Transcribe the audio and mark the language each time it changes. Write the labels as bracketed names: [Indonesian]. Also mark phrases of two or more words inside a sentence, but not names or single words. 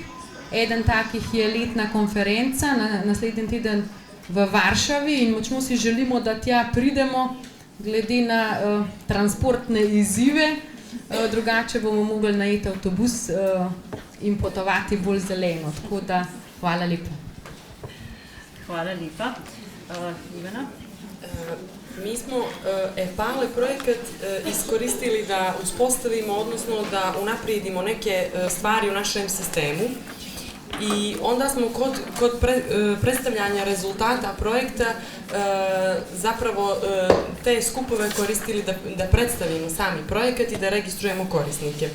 [Slovenian] Eden takih je letna konferenca naslednji teden v Varšavi in močno si želimo, da tja pridemo glede na transportne izzive, drugače bomo mogli najeti avtobus in potovati bolj zeleno. Tako da hvala lepa. Hvala lepa. Ivana? [Bosnian] Mi smo EPALE projekat iskoristili da uspostavimo, odnosno da unaprijedimo neke stvari u našem sistemu i onda smo kod predstavljanja rezultata projekta zapravo te skupove koristili da predstavimo sami projekat i da registrujemo korisnike.